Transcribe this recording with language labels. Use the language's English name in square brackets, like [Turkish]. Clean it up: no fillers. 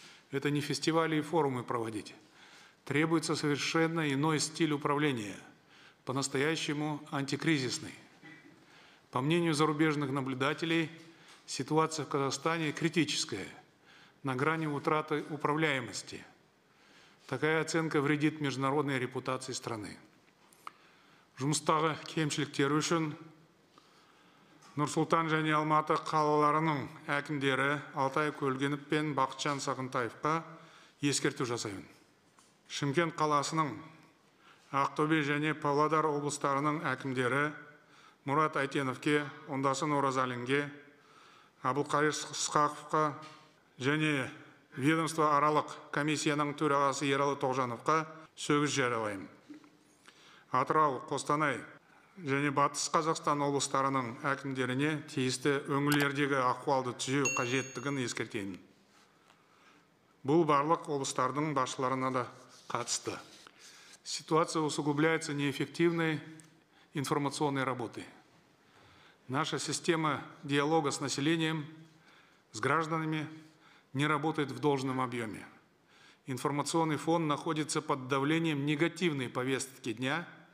[Russian] Это не фестивали и форумы проводить. Требуется совершенно иной стиль управления, по-настоящему антикризисный. По мнению зарубежных наблюдателей, ситуация в Казахстане критическая, на грани утраты управляемости. Такая оценка вредит международной репутации страны. [Kazakh] Жұмыстағы кемшіліктері үшін Нұр-Сұлтан және Алматы қалаларының әкімдері Алтай Көлгінов пен Бақытжан Сағынтаевқа ескерту жасаймын. Шымкент қаласының, Ақтөбе және Павлодар облыстарының әкімдері Мұрат Айтеновке, Ондасын Оразалинге, Абылқайыр Сқақовқа және ведомство аралық комиссияның төрағасы Ералы Тоғжановқа сөгіс жариялаймын. Атырау, Қостанай және Батыс Қазақстан облыстарының әкімдеріне тиісті өңірлердегі ахуалды түзеу қажеттігін ескертемін. Бұл барлық облыстардың басшыларына да қатысты. [Russian] Ситуация усугубляется неэффективной информационной работой. Наша система диалога с населением, с гражданами не работает в должном объеме. Информационный фон находится под давлением негативной повестки дня